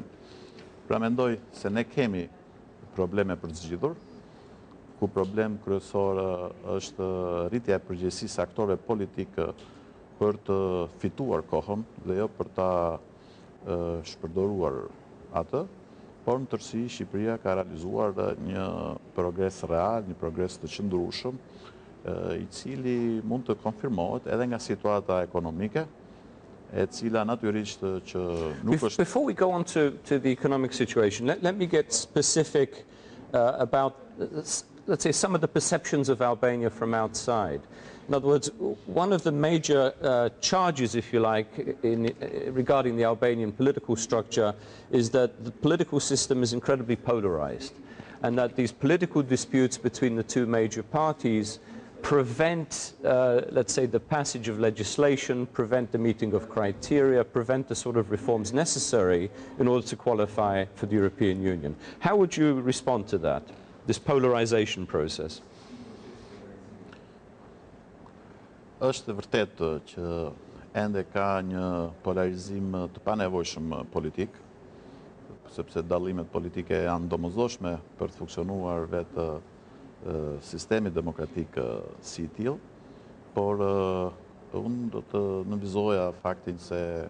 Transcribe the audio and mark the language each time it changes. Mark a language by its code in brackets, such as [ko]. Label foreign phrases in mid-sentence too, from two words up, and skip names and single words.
[sq] Pra mendoj se ne kemi probleme për të zgjidhur, ku problem kryesor është rritja e përgjegjësisë së aktorëve politikë për të fituar kohën dhe jo për ta shpërdoruar atë, por në tërësi Shqipëria ka realizuar një progres real, një progres të qëndrueshëm, I cili mund të konfirmohet edhe nga situata ekonomike, e cila natyrisht që nuk është... [en] Before we go on to the economic situation, let me get specific about, let's say, some of the perceptions of Albania from outside. In other words, one of the major charges, if you like, regarding the Albanian political structure is that the political system is incredibly polarized, and that these political disputes between the two major parties prevent, let's say, the passage of legislation, prevent the meeting of criteria, prevent the sort of reforms necessary in order to qualify for the European Union. How would you respond to that, this polarization process? [sq] Është vërtet që ende ka një polarizim të panevojshëm politik, sepse dallimet politike janë domosdoshme për të funksionuar vetë sistemi demokratik si I tillë, por unë do të nënvizoja faktin se